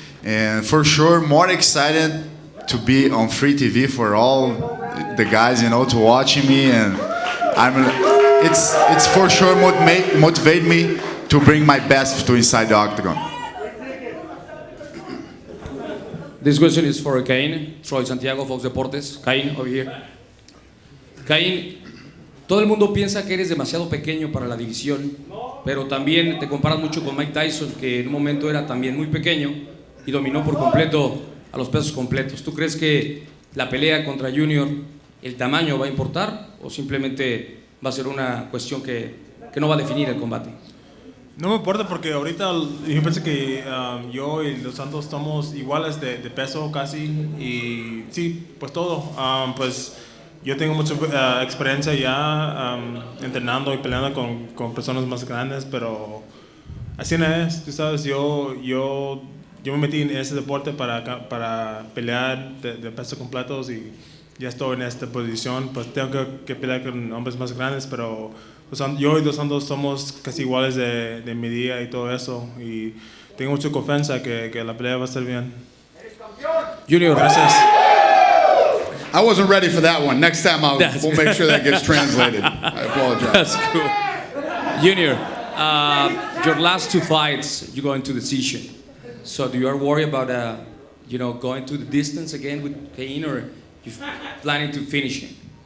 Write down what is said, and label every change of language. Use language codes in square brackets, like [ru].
[en] And for sure, more excited to be on free TV for all the guys, to watching me. And it's for sure motivate me to bring my best to inside the octagon. This question is for Cain, Troy Santiago, Fox Deportes. Cain, over here. [es] Cain, todo el mundo piensa que eres demasiado pequeño para la división, pero también te comparas mucho con Mike Tyson, que en un momento era también muy pequeño y dominó por completo a los pesos completos. ¿Tú crees que la pelea contra Junior, el tamaño va a importar o simplemente va a ser una cuestión que no va a definir el combate? No me importa porque ahorita yo pienso que yo y los Santos estamos iguales de peso casi y sí, pues todo. Pues yo tengo mucha experiencia ya entrenando y peleando con personas más grandes, pero así no es, tú sabes, yo me metí en ese deporte para pelear de peso completos y ya estoy en esta posición, pues tengo que pelear con hombres más grandes, pero yo y los Santos somos casi iguales de medida y todo eso, y tengo mucha confianza que la pelea va a estar bien. Junior, gracias. [en] I wasn't ready for that one. Next time we'll make sure that gets translated. I apologize. That's cool. Junior, your last two fights, you go into decision. So do you are worried about going to the distance again with Cain, or you planning to finish him?